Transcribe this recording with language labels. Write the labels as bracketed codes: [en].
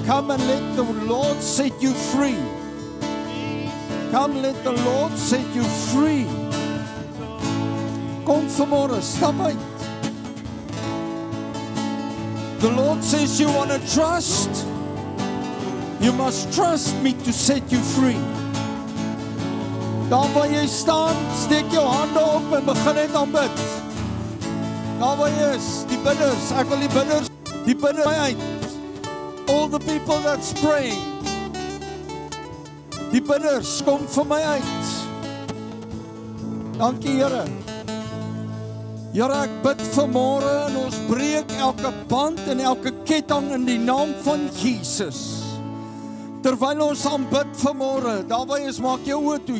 [en] Come and let the Lord set you free. Come, let the Lord set you free. [af] Kom vanmôre, stap uit. [en] The Lord says you want to trust. You must trust me to set you free. [af] Daar waar jy staan, steek jou hande op en begin net aanbid. Daar waar jy is, die bidders, ek wil die bidders uit. [en] All the people that's praying. [af] Die bidders, kom vir my uit. Dankie Here. Here, ek bid vanmôre en ons breek elke band en elke ketting in die naam van Jesus. Terwyl ons aanbid vanmôre, daarby is maak jou oë toe.